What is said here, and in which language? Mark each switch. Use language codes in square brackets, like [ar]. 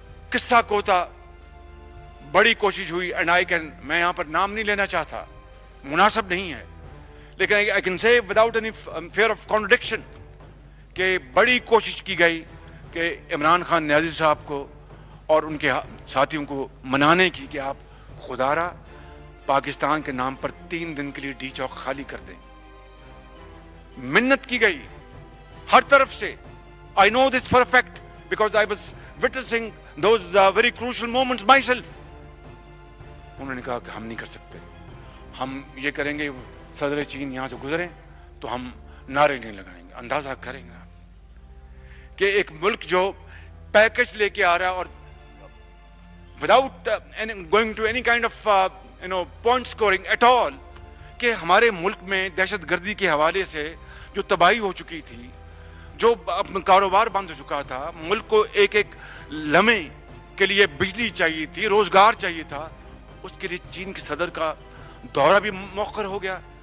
[ur] قصہ کوتا بڑی کوشش ہوئی, میں یہاں پر نام نہیں لینا چاہتا, مناسب نہیں ہے, لیکن [en] I can say without any fear of contradiction [ur] کہ بڑی کوشش کی گئی کہ عمران خان نیازی صاحب کو اور ان کے ساتھیوں کو منانے کی کہ آپ خدا را پاکستان کے نام پر 3 دن کے لیے ڈی چوک خالی کر دیں. منت کی گئی ہر طرف سے. [en] I know this for a fact because I was witnessing those very crucial moments myself. [ur] انہوں نے کہا کہ ہم نہیں کر سکتے, ہم یہ کریں گے صدر چین یہاں سے گزریں تو ہم نعرے نہیں لگائیں گے. اندازہ کریں گے آپ کہ ایک ملک جو پیکج لے کے آ رہا ہے اور [en] without going to any kind of point scoring at all, [ur] کہ ہمارے ملک میں دہشت گردی کے حوالے سے جو تباہی ہو چکی تھی, جو کاروبار بند ہو چکا تھا, ملک کو ایک ایک لمحے کے لیے بجلی چاہیے تھی, روزگار چاہیے تھا, اس کے لیے چین کے صدر کا دورہ بھی مؤخر ہو گیا.